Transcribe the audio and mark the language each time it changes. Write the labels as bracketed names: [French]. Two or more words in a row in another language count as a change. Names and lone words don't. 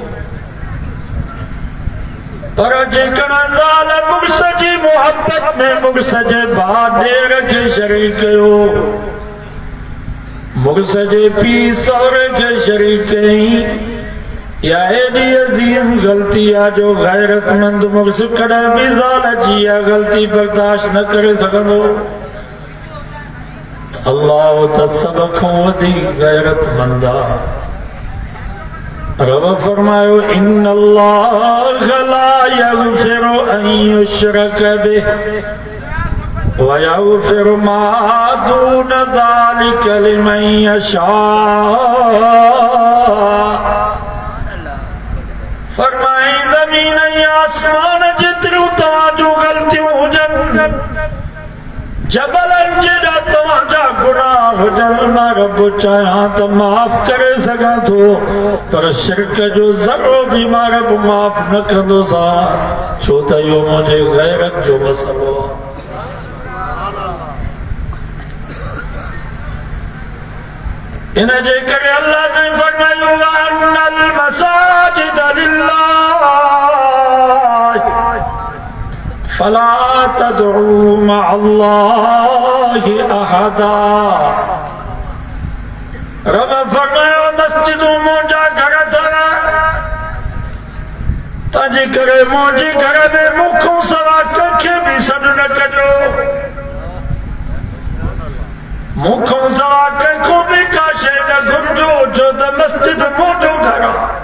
[Sindhi] पर जेकॾहिं ज़ाल मुड़ुस जी मोहबत में मुड़ुस जे भाउ ॾेर खे शरीक कयो मुड़ुस जे पीउ सहुरे खे शरीक कयई या एडी अजीम गलती आ जो गैरतमंद मुड़ुस कॾहिं बि ज़ाल जी इहा ग़लती बर्दाश्त न करे सघंदो अल्लाह त सभ खां वधीक गैरतमंद आहे। रब फरमायो [Arabic] إن الله لا يغفر أن يشرك به ويغفر ما دون ذلك لمن يشاء. [Sindhi] फरमाई ज़मीन ऐं आसमान जेतिरियूं तव्हांजूं ग़लतियूं हुजनि जबलनि जेॾा तव्हांजा गुनाह हुजनि मां रब चाहियां त माफ़ करे सघां थो पर शिरक जो ज़रो बि मां रब माफ़ न कंदोसां छो त इहो मुंहिंजे गैरत जो मसइलो आहे। इन जे करे अल्लाह से फरमायो [Arabic] أن المساجد لله فلا تدعوا مع الله أحدا. [Sindhi] रब फरमायो मस्जिदूं मुंहिंजा घर अथव तंहिंजे करे मुंहिंजे घर में मूंखां सवा कंहिंखे बि सॾु न कजो मूंखां सवा कंहिंखो बि का शइ न घुरिजो छो त मस्जिद मुंहिंजो घर आहे।